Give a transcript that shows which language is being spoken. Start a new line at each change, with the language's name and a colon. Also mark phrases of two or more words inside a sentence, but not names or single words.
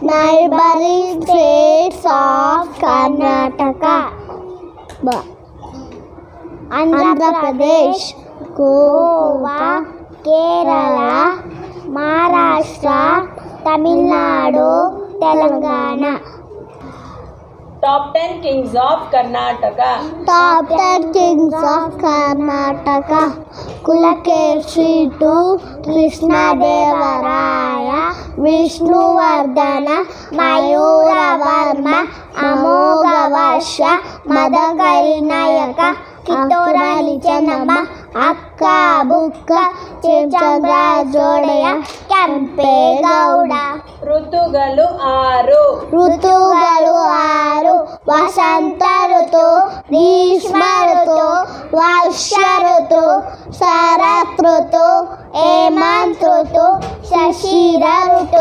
English: Neighboring states of Karnataka: Andhra Pradesh, Goa, Kerala, Maharashtra, Tamil Nadu, Telangana. Top 10 kings of Karnataka. Top 10 kings of Karnataka: Kulakeshri II, Krishnadevaraya, Vishnuvardhana, Mayuravarma, Amoghavasha, Madakari Nayaka, Kittorani Chennamma,
Kannada: ಅಕ್ಕ ಬುಕ್ಕ ಚಂದ್ರ ಜೋಡೆಯ ಕೆಂಪೇಗೌಡ. ಋತುಗಳು 6. ಋತುಗಳು 6. ವಸಂತ ಋತು, ಗ್ರೀಷ್ಮ ಋತು, ವರ್ಷ ಋತು, ಶರತ್ ಋತು, ಹೇಮಂತ ಋತು, ಶಿಶಿರ ಋತು.